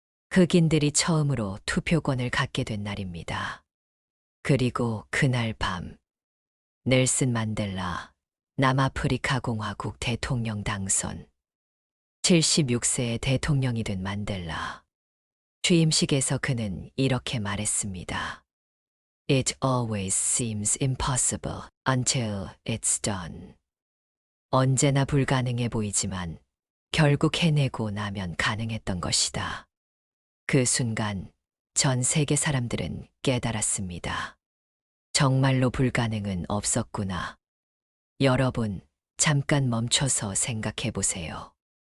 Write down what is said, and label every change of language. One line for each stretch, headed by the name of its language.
Korean: 흑인들이 처음으로 투표권을 갖게 된 날입니다. 그리고 그날 밤, 넬슨 만델라, 남아프리카 공화국 대통령 당선. 76세의 대통령이 된 만델라. 취임식에서 그는 이렇게 말했습니다.
English: It always seems impossible until it's done.
Korean: 언제나 불가능해 보이지만 결국 해내고 나면 가능했던 것이다. 그 순간 전 세계 사람들은 깨달았습니다. 정말로 불가능은 없었구나. 여러분, 잠깐 멈춰서 생각해 보세요.